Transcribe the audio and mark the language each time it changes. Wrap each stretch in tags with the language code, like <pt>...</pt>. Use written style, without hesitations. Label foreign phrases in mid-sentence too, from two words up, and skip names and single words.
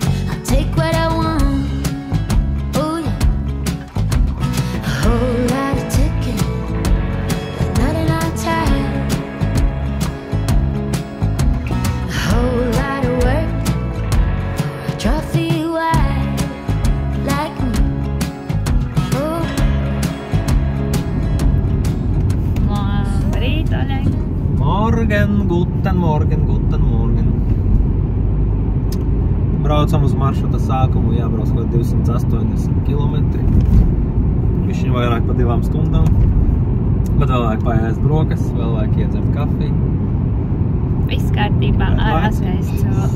<en>I'll take what I want. Oh yeah. A whole lot of tickets, but not enough time. A whole lot of work for a trophy wife like me.</en> <de>Morgen, guten Morgen, guten Morgen.</de> <lv>Braucam uz maršruta sākumu, jābrauc kaut 280 kilometri. Višķiņ vairāk pa 2 stundām. Bet vēl vajag paēst brokas, vēl vajag iedzert kafiju. Viss kārtībā, atskaists</lv>